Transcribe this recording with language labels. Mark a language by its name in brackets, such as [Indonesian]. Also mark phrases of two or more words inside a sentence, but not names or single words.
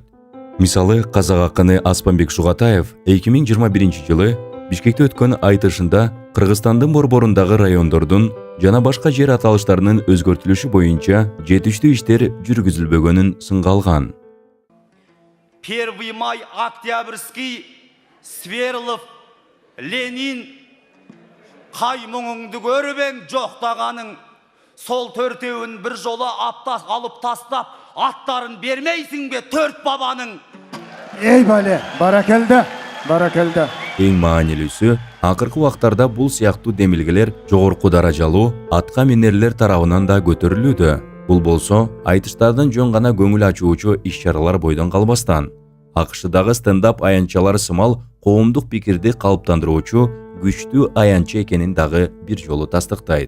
[Kyrgyz] Мисалы, казак акыны Аспанбек Шугатаев 2021 жылы Бишкекте өткөн айтышында Кыргызстандын борборундагы райондордун жана башка жер аталыштарынын өзгөртүлүшү боюнча жетиштүү иштер жүргүзүлбөгөнүн сынга алган. [Kazakh] 1 май, Октябрьский, Сверлов, Ленин, кай мұңыңды көрбең жоқтағаның, сол төртеуін бір жола аптас алып тастап, аттарын бермейсің бе төрт бабаның? Ей бале, баракелде, баракелде. [Kyrgyz] Эң маанилүүсү, акыркы убактарда бул сыяктуу демилгелер жогорку даражалуу атка минерлер тарабынан да көтөрүлүүдө. Бул болсо, айтыштардын жөн гана көңүл ачуучу иш-чаралар бойдон калбастан, АКШдагы стендап аянтчалар сымал коомдук пикирди калыптандыруучу күчтүү аянчы экенин дагы бир жолу тастыктайт.